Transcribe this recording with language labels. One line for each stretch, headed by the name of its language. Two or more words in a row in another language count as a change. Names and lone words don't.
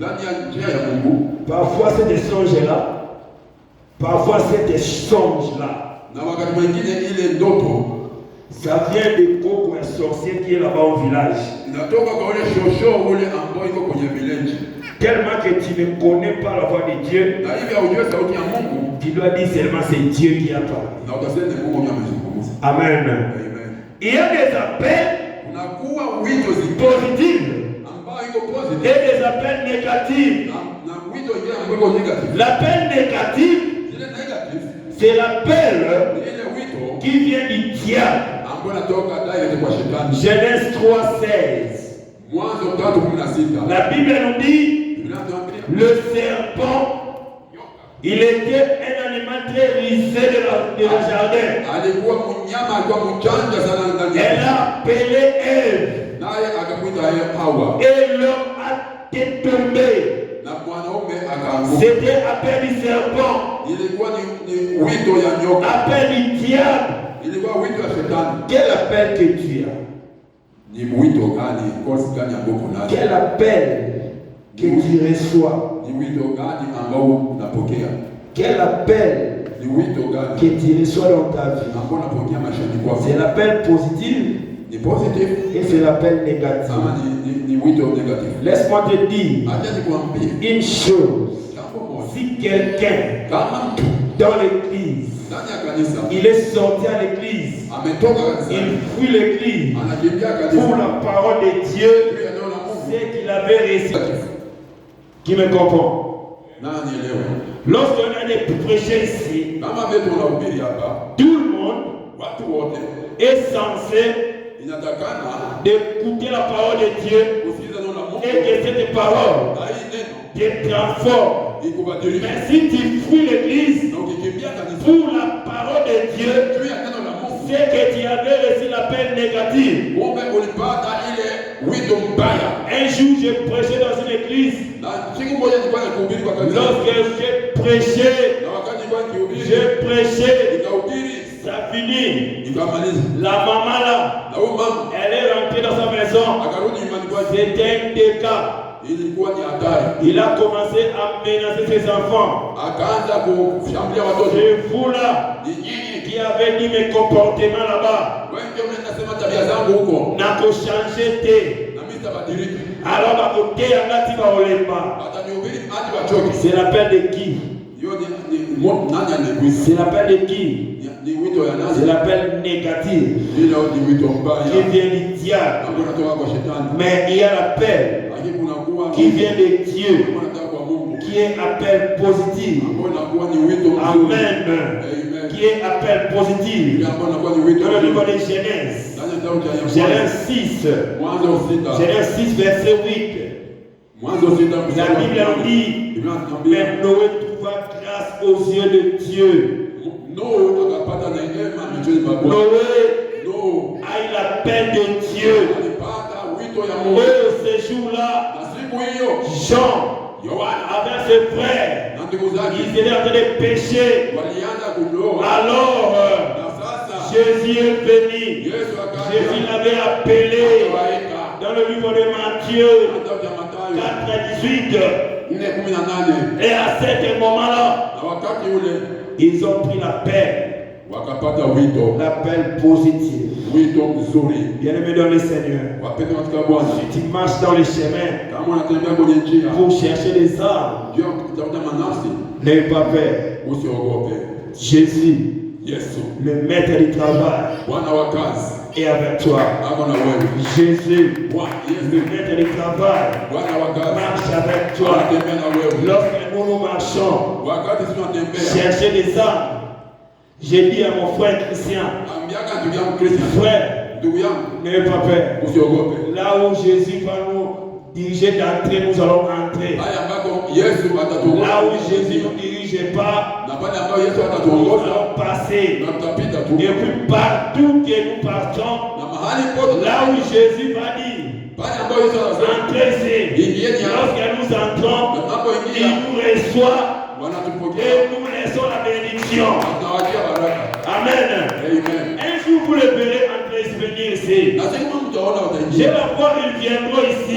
French: Parfois c'est des songes-là. Parfois c'est des songes-là. Ça vient de Koko, un sorcier qui est là-bas au village. Tellement que tu ne connais pas la voix de Dieu,
Swahili: na hivi haujui sauti ya Mungu,
French: tu dois dire seulement c'est Dieu qui a parlé.
Swahili: na utasema ni Mungu ndiye amezungumza.
French: Amen.
Swahili: Amen.
French: Il y a des appels
Swahili: Kunakuwa wito
French: positifs
Swahili: ambao iko positive
French: et des appels négatifs.
Swahili: na wito ingine ambao iko negative.
French: L'appel négatif,
Swahili: Ile negative
French: c'est l'appel
Swahili: ni ile wito
French: qui vient du diable.
Swahili: ambao natoka direct kwa shetani.
French: Genèse 3:16.
Swahili: Mwanzo 3:16.
French: La Bible nous dit,
Swahili: Inatuambia
French: le serpent, il était un animal très rusé de la jardin.
Swahili: alikuwa mnyama, alikuwa mchanja sana ndani
French: Elle
Swahili: yake.
French: a appelé Ève
Swahili: Naye akamwita yeye Hawa,
French: et l'homme a été tombé.
Swahili: na mwanaume akaanguka.
French: C'était appel du serpent,
Swahili: Ilikuwa ni wito ya nyoka,
French: appel du diable.
Swahili: ilikuwa wito ya shetani.
French: Quel appel que tu as?
Swahili: Ni wito gani, kosi gani ambao kuna?
French: Quel appel que tu reçois?
Swahili: Ni wito gani ambao unapokea?
French: Quel appel
Swahili: Ni wito gani
French: que tu reçois dans ta vie?
Swahili: ambao unapokea maishani kwako?
French: C'est l'appel positif
Swahili: Ni positive
French: et c'est l'appel négatif.
Swahili: ama ni wito negative?
French: Laisse-moi te dire
Swahili: Acha nikwambie
French: une chose.
Swahili: jambo moja.
French: Si quelqu'un
Swahili: Kama mtu
French: dans l'église,
Swahili: ndani ya kanisa
French: il est sorti à l'église,
Swahili: ametoka
French: il
Swahili: kanisani,
French: fuit l'église
Swahili: anakimbia
French: pour
Swahili: kanisa
French: la parole de Dieu,
Swahili: juu ya neno la Mungu,
French: c'est qu'il avait réussi. Qui me comprend?
Swahili: nani elewe?
French: Lorsqu'on a des prêcheurs ici,
Swahili: Kama vile tunahubiri hapa,
French: tout le monde
Swahili: watu wote
French: est censé
Swahili: inatakana
French: d'écouter la parole de Dieu
Swahili: kusikiza neno la Mungu
French: et que cette parole
Swahili: na hii neno
French: te transforme.
Swahili: ikubadilishe.
French: Mais si tu fuis l'église
Swahili: Na ukikimbia kanisa
French: pour la parole de Dieu,
Swahili: juu ya neno la Mungu,
French: c'est que tu avais reçu l'appel négatif.
Swahili: kumbe ulipata ile wito mbaya.
French: Un jour, je prêchais dans une église.
Swahili: Na siku moja nilikuwa nikihubiri kwa kanisa,
French: Lorsque j'ai prêché,
Swahili: na wakati nilikuwa nikihubiri
French: j'ai prêché,
Swahili: nikahubiri
French: ça finit.
Swahili: nikamaliza,
French: La maman là,
Swahili: na huyu mama
French: elle est rentrée dans sa maison.
Swahili: akarudi nyumbani kwake.
French: C'était un déca.
Swahili: Ilikuwa ni hatari,
French: Il a commencé à menacer ses enfants.
Swahili: akaanza kushambulia watoto.
French: C'est vous là
Swahili: Ni nyinyi
French: qui avez dit mes comportements là-bas.
Swahili: wengi mnaenda sema tabia zangu huko, N'a qu'au changer té. na mimi sitabadilika.
French: Alors à côté, il y en a qui va au lema.
Swahili: Atanihubiri hadi wachoke.
French: C'est l'appel de qui?
Swahili: Hiyo nani anaigusa?
French: C'est l'appel de qui?
Swahili: Ni wito ya
French: C'est
Swahili: nani?
French: l'appel négatif
Swahili: Hilo ni wito
French: qui
Swahili: mbaya
French: vient du diable.
Swahili: ambao unatoka kwa shetani,
French: Mais il y a l'appel
Swahili: lakini kunakuwa
French: qui vient de Dieu,
Swahili: ambao unatoka kwa Mungu,
French: qui est appel positif.
Swahili: ambao unakuwa ni wito mzuri.
French: Amen.
Swahili: Amen.
French: Qui est appel positif.
Swahili: Ile ambao unakuwa ni wito
French: Dans le livre
Swahili: mzuri.
French: de Genèse,
Swahili: Ndani ya kitabu cha
French: Genèse 6,
Swahili: Mwanzo 6.
French: Genèse 6, verset 8.
Swahili: Mwanzo 6
French: La Bible nous dit,
Swahili: Biblia inatuambia
French: mais Noé trouva grâce aux yeux de Dieu.
Swahili: Noa akapata neema machoni pa Bwana.
French: Noé
Swahili: Noa
French: a eu l'appel de Dieu.
Swahili: alipata wito ya Mungu.
French: Et ce jour-là,
Swahili: Na siku hiyo
French: Jean,
Swahili: Yohana
French: avec ses frères,
Swahili: na ndugu zake
French: ils étaient en train de pécher.
Swahili: walianza kuloa.
French: Alors,
Swahili: Na sasa
French: Jésus est venu.
Swahili: Yesu akaja
French: Jésus l'avait appelé
Swahili: akawaita.
French: dans le livre de Matthieu
Swahili: Kitabu cha Mathayo
French: 4:18.
Swahili: 4:18.
French: Et à ce moment-là,
Swahili: Na wakati ule
French: ils ont pris l'appel,
Swahili: wakapata wito,
French: l'appel positif.
Swahili: wito mzuri.
French: Bien-aimé dans le Seigneur,
Swahili: Wapendwa katika Bwana,
French: si tu marches dans les chemins
Swahili: kama unatembea kwenye njia
French: pour chercher des âmes,
Swahili: ndio kutafuta manafsi,
French: n'aie pas peur.
Swahili: usiogope.
French: Jésus,
Swahili: Yesu
French: le maître du travail,
Swahili: Bwana wa kazi
French: est avec toi.
Swahili: ako na wewe.
French: Jésus,
Swahili: Bwana
French: le
Swahili: Yesu
French: maître du travail,
Swahili: Bwana wa kazi
French: marche avec toi.
Swahili: anatembea na wewe.
French: Lorsque nous marchons,
Swahili: Wakati sisi tunatembea,
French: chercher des âmes, j'ai dit à mon frère Christian,
Swahili: ambiaka ndugu yangu Kristo,
French: frère,
Swahili: ndugu yangu
French: n'aie pas peur.
Swahili: usiogope.
French: Là où Jésus va nous diriger d'entrer, nous allons entrer.
Swahili: Pale ambako Yesu
French: Là où
Swahili: atatuongoza,
French: Jésus ne nous dirige pas,
Swahili: na pale ambako Yesu
French: nous
Swahili: atatuongoza,
French: allons passer.
Swahili: na tutapita tu.
French: Et puis partout que nous partons,
Swahili: Na mahali pote,
French: là où Jésus va dire,
Swahili: pale ambako Yesu anasema
French: entrez ici.
Swahili: ingieni hapa,
French: Lorsque nous entrons,
Swahili: na
French: il
Swahili: tunapoingia
French: nous reçoit
Swahili: wanatupokea
French: et nous laissons la bénédiction.
Swahili: na tunawachia baraka.
French: Amen.
Swahili: Amen.
French: Un jour vous le verrez entrer se venir ici.
Swahili: Na siku moja mtaona
French: Je
Swahili: wataingia.
French: la vois, ils viendront ici.